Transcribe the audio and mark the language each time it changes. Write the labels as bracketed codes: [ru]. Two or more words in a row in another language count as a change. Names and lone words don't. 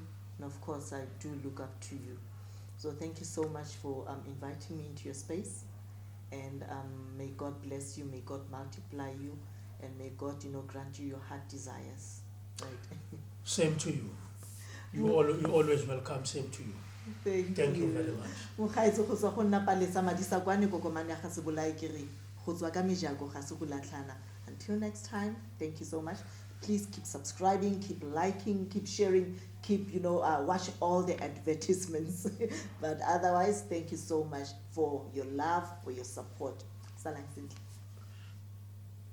[en] And of course, I do look up to you. So thank you so much for inviting me into your space. And may God bless you. May God multiply you. And may God, grant you your heart desires. Right? Same to you. You always welcome. Same to you. Thank you very much. [tn] Mokgaetso go tswa go nna Palesa Madisa kwane kokomane ya ga se bolai ke re go tswa ka mejako ga se go latlhana. [en] Until next time, thank you so much. Please keep subscribing, keep liking, keep sharing, keep watch all the advertisements. But otherwise, thank you so much for your love, for your support.